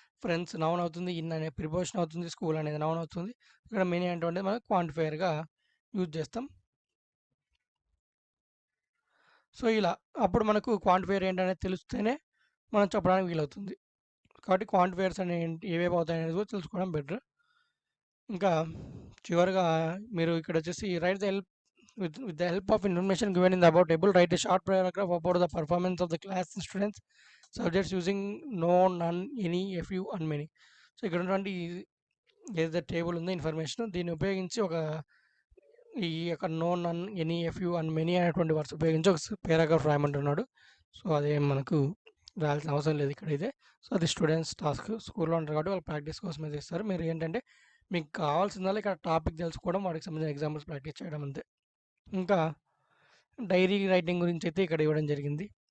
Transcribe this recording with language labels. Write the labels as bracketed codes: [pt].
[te] Friends noun అవుతుంది, in అనే preposition అవుతుంది, స్కూల్ అనేది నౌన్ అవుతుంది. ఇక్కడ మెనీ అనేటువంటిది మనం క్వాంటిఫైయర్గా యూజ్ చేస్తాం. సో ఇలా అప్పుడు మనకు క్వాంటిఫైయర్ ఏంటనేది తెలిస్తేనే మనం చెప్పడానికి వీలవుతుంది. కాబట్టి క్వాంటిఫైయర్స్ అనే ఏవేవి అవుతాయి అనేది కూడా తెలుసుకోవడం బెటర్. ఇంకా చివరిగా మీరు ఇక్కడ వచ్చేసి [en] Write the help with the help of information given in the above table, write a short paragraph about the performance of the class students subjects using no, none, any, a few and many. [te] So ఇక్కడ ఉన్నటువంటి ఏదైతే table ఉందో information దీన్ని ఉపయోగించి ఒక ఈ యొక్క no, none, any, a few and many అనేటువంటి వర్డ్స్ ఉపయోగించి ఒక పారాగ్రాఫ్ రాయమంటున్నాడు. సో అదేం మనకు రాయాల్సిన అవసరం లేదు ఇక్కడైతే. సో అది స్టూడెంట్స్ టాస్క్. స్కూల్లో ఉంటారు కాబట్టి వాళ్ళు ప్రాక్టీస్ కోసం అయితే ఇస్తారు. మీరు ఏంటంటే మీకు కావాల్సిందల్లా ఇక్కడ టాపిక్ తెలుసుకోవడం, వాటికి సంబంధించిన ఎగ్జాంపుల్స్ ప్రాక్టీస్ చేయడం అంతే. ఇంకా డైరీ రైటింగ్ గురించి అయితే ఇక్కడ ఇవ్వడం జరిగింది.